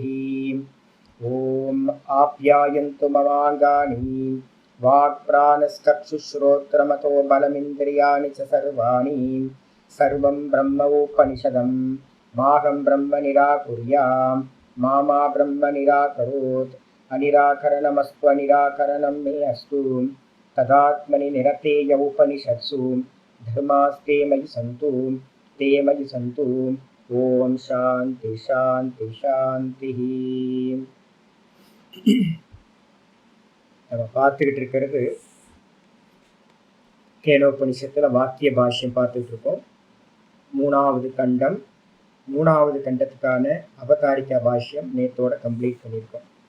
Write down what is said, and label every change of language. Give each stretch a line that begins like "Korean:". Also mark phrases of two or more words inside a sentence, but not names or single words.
Sanskrit: ओम आप्यायन्तु ममाङ्गानि वाक्प्राणश्चक्षुश्रोत्रमतो बलमिन्द्रियाणि च सर्वाणि सर्वं ब्रह्मोपनिषदं माहं ब्रह्म निराकुर्यां मा ब्रह्म निराकरोत्। अनिराकरणमस्तु अनिराकरणं मे अस्तु तदात्मनि निरतेय उपनिषत्सु धर्मास्ते मयि सन्तु ते मयि सन्तु। ओम शांति शांति शांतिः।
Tamil: நம்ம பார்த்துக்கிட்டு இருக்கிறது கேனோபனிஷத்துல வாக்கிய பாஷ்யம் பார்த்துக்கிட்டு இருக்கோம். மூணாவது கண்டத்துக்கான அவதாரிக்கா பாஷ்யம் நேத்தோட கம்ப்ளீட் பண்ணியிருக்கோம்.